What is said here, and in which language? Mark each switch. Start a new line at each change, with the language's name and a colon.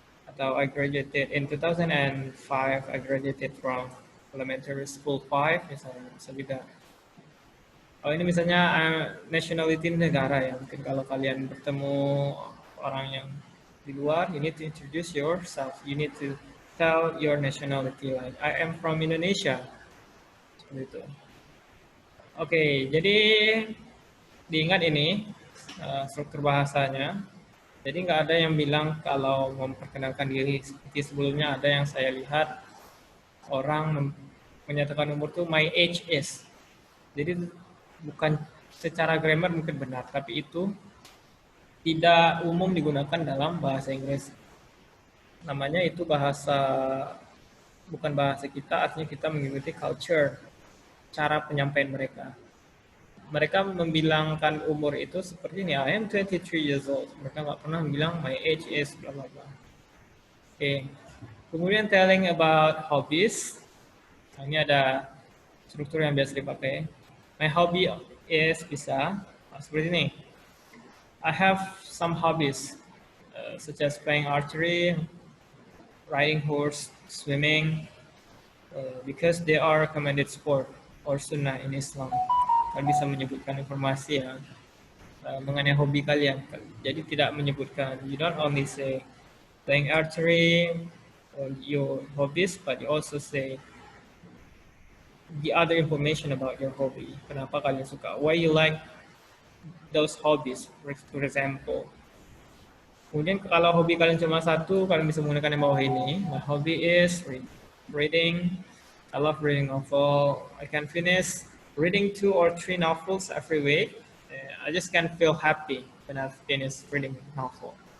Indonesian: Atau
English: I graduated in 2005, I graduated from elementary school 5
Indonesian: misalnya. Bisa juga. Oh ini misalnya nationality negara ya. Mungkin kalau kalian bertemu orang yang di luar,
English: you need to introduce yourself. You need to tell your nationality. Like I am from Indonesia.
Indonesian: Seperti itu. Oke, jadi diingat ini struktur bahasanya. Jadi nggak ada yang bilang kalau memperkenalkan diri seperti sebelumnya. Ada yang saya lihat orang menyatakan umur tuh
English: my age is.
Indonesian: Jadi bukan secara grammar mungkin benar, tapi itu tidak umum digunakan dalam bahasa Inggris. Namanya itu bahasa, bukan bahasa kita, artinya kita mengikuti culture, cara penyampaian mereka. Mereka membilangkan umur itu seperti ini,
English: I am 23 years old.
Indonesian: Mereka nggak pernah bilang
English: my age is bla bla bla. Oke.
Indonesian: Kemudian
English: telling about hobbies.
Indonesian: Nah, ini ada struktur yang biasa dipakai.
English: My hobby is
Indonesian: bisa seperti ini.
English: I have some hobbies such as playing archery, riding horse, swimming, because they are recommended sport or sunnah in Islam.
Indonesian: Kalian bisa menyebutkan informasi ya mengenai hobi kalian. Jadi tidak menyebutkan,
English: you don't only say playing archery or your hobbies, but you also say the other information about your hobby.
Indonesian: Kenapa kalian suka?
English: Why you like those hobbies, for example.
Indonesian: Kemudian kalau hobi kalian cuma satu, kalian bisa menggunakan yang bawah ini.
English: My hobby is reading. I love reading novel. I can finish reading 2 or 3 novels every week. I just can feel happy when I finish reading novel.